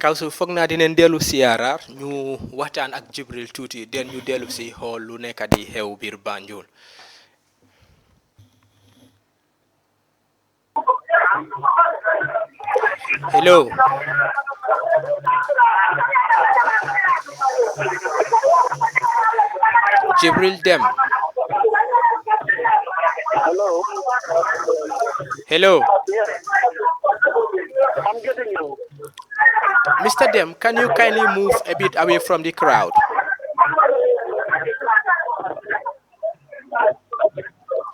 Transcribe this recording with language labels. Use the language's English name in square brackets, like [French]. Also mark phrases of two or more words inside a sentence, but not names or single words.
[Wolof] Kawsu foog naa dinañ dellu siyaaraar ñu waxtaan ak Jibril tuuti den ñu dellu si xool lu nekk di xew biir Banjul. [English] Hello. Jibril Dem. Hello. Hello. Yes. I'm getting you. Mr. Dem, can you kindly move a bit away from the crowd?